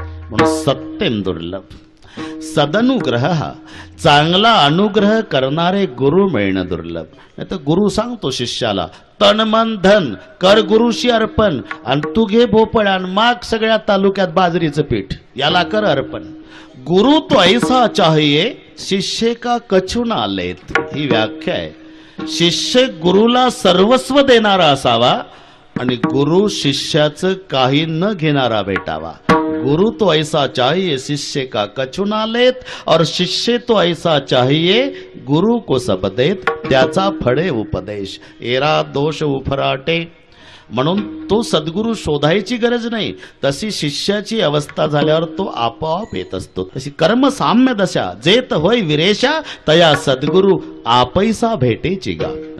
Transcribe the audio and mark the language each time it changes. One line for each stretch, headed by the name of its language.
Marathi: म्हणून सत्यम दुर्लभ. सदनुग्रह, चांगला अनुग्रह करणारे गुरु मिळणं दुर्लभ. नाही तर गुरु सांगतो शिष्याला तन मन धन कर गुरुशी अर्पण, आणि तू घे भोपळ आणि माग सगळ्या तालुक्यात बाजरीचं पीठ, याला कर अर्पण.
Hindi: गुरु तो ऐसा चाहिए शिष्य का कछु ना लेत.
Marathi: ही व्याख्या आहे. शिष्य गुरुला सर्वस्व देणारा असावा आणि गुरु शिष्याचं काही न घेणारा भेटावा.
Hindi: गुरु तो ऐसा चाहिए शिष्य का कछु ना लेत, और शिष्य तो ऐसा चाहिए गुरु को सब देत.
Marathi: त्याचा फळे उपदेश, एरा दोष उफराटे. म्हणून तो सद्गुरू शोधायची गरज नाही, तशी शिष्याची अवस्था झाल्यावर तो आपोआप येत असतो. तशी कर्म साम्य दशा जेत होय विरेशा, तया सद्गुरू आपैसा भेटेची गा.